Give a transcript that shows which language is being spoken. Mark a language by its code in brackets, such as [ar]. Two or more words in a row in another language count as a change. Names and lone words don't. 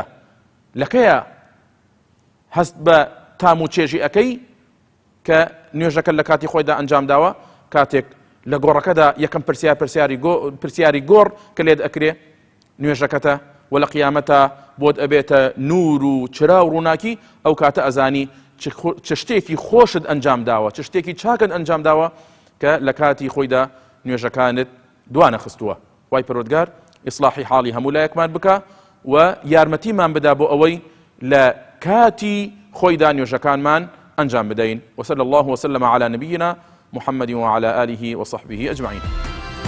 [ckb] لەکەیە هەست بە تام و چێژی ئەەکەی کە نوێژەکە لە کاتی خۆیدا ئەنجام داوە، کاتێک لە گۆڕەکەدا یەکەم پرسیاری گۆڕ کە لێت ئەکرێ نوێژەکەتە و لە قیامەتە بۆت ئەبێتە نور و چرا و ڕووناکی، ئەو کاتە ئەزانی چ شتێکی خۆشت ئەنجام داوە، چ شتێکی چاکت ئەنجام داوە کە لە کاتی خۆیدا نوێژەکانت دوانە خستووە. وای پەروەردگار ئیسلاحی حاڵی هەموو لایەکمان بکە و یارمەتیمان بدا بۆ ئەوەی لە کاتی خۆیدا نوێژەکانمان ئەنجام بدەین. [ar] وصلى الله وسلم على نبينا محمد وعلى آله وصحبه أجمعين.